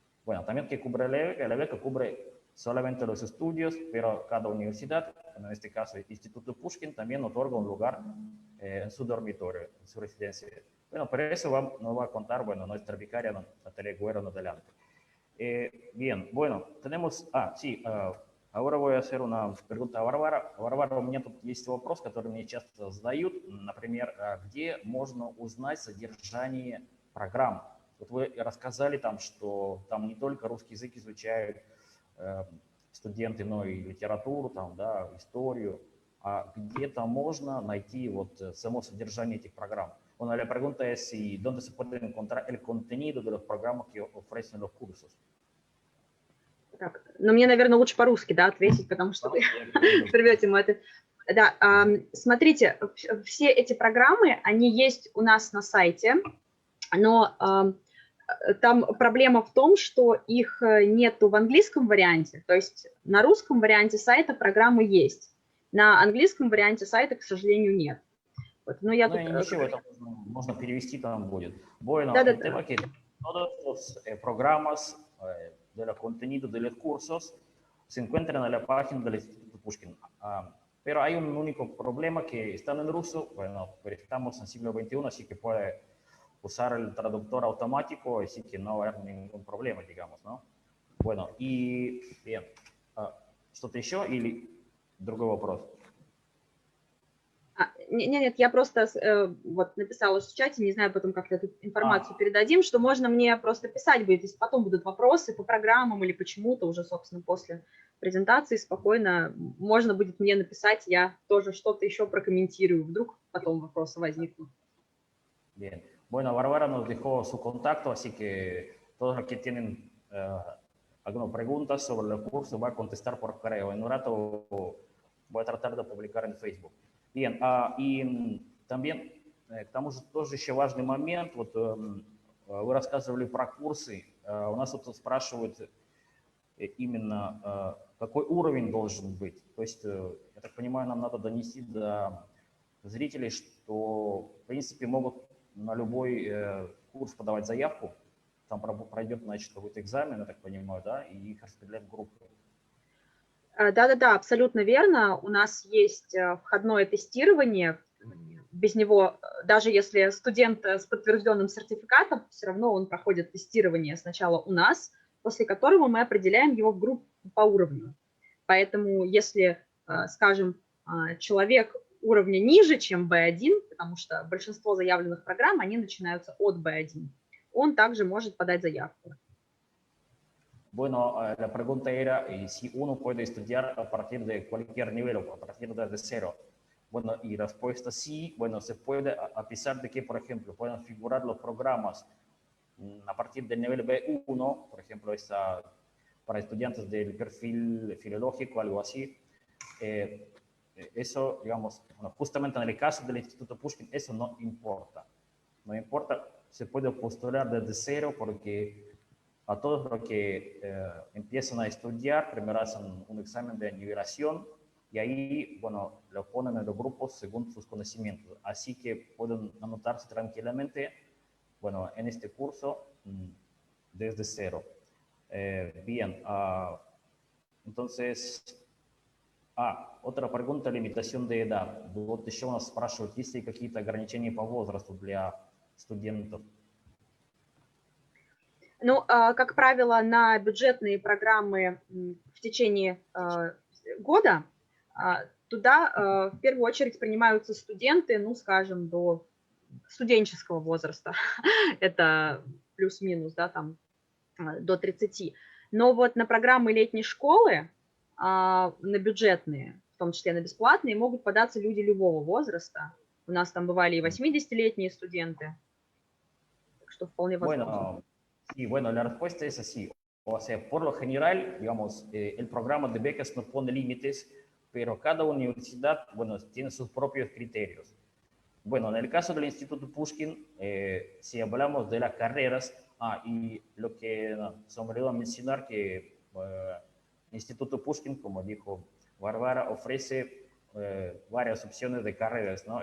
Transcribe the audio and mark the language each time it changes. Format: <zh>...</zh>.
<es>Bueno, también que cubre la beca cubre solamente los estudios, pero cada universidad, en este caso el Instituto Pushkin, también otorga un lugar en su dormitorio, en su residencia. Bueno, pero eso nos va a contar, bueno, nuestra vicaria, Natalie Agüero, en adelante. Bien, bueno, tenemos, sí, ahora voy a hacer una pregunta a Варвара.</es> <ru>Варвара, у меня тут есть вопрос, который мне часто задают. Например, где можно узнать содержание программ? Вот вы рассказали там, что там не только русский язык изучают студенты, но и литературу, там, да, историю. А где-то можно найти вот само sodержание этих программ.</ru> <es>Bueno, la pregunta es si dónde se puede encontrar el contenido de los programas que ofrecen los cursos.</es> <ru>Так, но мне, наверное, лучше по-русски, да, ответить, потому что вы прервете ему это. Да, смотрите, все эти программы, они есть у нас на сайте, но там проблема в том, что их нету в английском варианте, то есть на русском варианте сайта программы есть, на английском варианте сайта, к сожалению, нет. Вот, но я тут... Ничего, это можно перевести там будет.</ru> <es>Bueno,</es> <ru>да,</ru> <es>el tema que todos los programas de los contenidos de los cursos se encuentran en la página del Instituto Pushkin. Pero hay un único problema que están en ruso, bueno, pero estamos en siglo XXI, así que puede usar el traductor automático, así que no va a haber ningún problema, digamos, ¿no? Bueno, y bien,</es> <ru>¿что-то еще или другой вопрос? Нет, я просто вот написала в чате, не знаю потом, как эту информацию передадим, что можно мне просто писать будет, если потом будут вопросы по программам или почему-то уже, собственно, после презентации спокойно можно будет мне написать, я тоже что-то еще прокомментирую, вдруг потом вопросы возникнут.</ru> <es>Bien. Bueno, Bárbara nos dejó su contacto, así que todos los que tienen algunas preguntas sobre el curso va a contestar por correo. En un rato voy a tratar de publicar en Facebook. Bien,</es> <ru>и</ru> <es>también</es> <ru>там тоже еще важный момент. Вот вы рассказывали про курсы. У нас тут спрашивают, именно какой уровень должен быть. То есть, я так понимаю, нам надо донести до зрителей, что, в принципе, могут на любой курс подавать заявку, там пройдет, значит, какой-то экзамен, я так понимаю, да, и их распределяют в группы. Да-да-да, абсолютно верно. У нас есть входное тестирование. Без него, даже если студент с подтвержденным сертификатом, все равно он проходит тестирование сначала у нас, после которого мы определяем его в группу по уровню. Поэтому если, скажем, человек уровня ниже, чем B1, потому что большинство заявленных программ, они начинаются от B1, он также может подать заявку.</ru> <es>Bueno, la pregunta era si uno puede estudiar a partir de cualquier nivel o a partir de cero. Bueno, y la respuesta sí, bueno, se puede, a pesar de que, por ejemplo, puedan figurar los programas a partir del nivel B1, por ejemplo, para estudiantes del perfil filológico, algo así. Eso, digamos, bueno, justamente en el caso del Instituto Pushkin, eso no importa. No importa, se puede postular desde cero porque a todos los que empiezan a estudiar, primero hacen un examen de nivelación y ahí, bueno, lo ponen en los grupos según sus conocimientos. Así que pueden anotarse tranquilamente, bueno, en este curso desde cero. Bien, entonces, otra pregunta, limitación de edad.</es> <ru>Вот еще у нас спрашивают, есть ли какие-то ограничения по возрасту для студентов? Ну, как правило, на бюджетные программы в течение года туда в первую очередь принимаются студенты, ну, скажем, до студенческого возраста. Это плюс-минус, да, там до 30. Но вот на программы летней школы, на бюджетные, в том числе на бесплатные, могут податься люди любого возраста. У нас там бывали и 80-летние студенты, так что вполне возможно.</ru> <es>Sí, bueno, la respuesta es así. O sea, por lo general, digamos, el programa de becas no pone límites, pero cada universidad, bueno, tiene sus propios criterios. Bueno, en el caso del Instituto Pushkin, si hablamos de las carreras, y lo que se me olvidó mencionar que el Instituto Pushkin, como dijo Bárbara, ofrece varias opciones de carreras, ¿no?</es>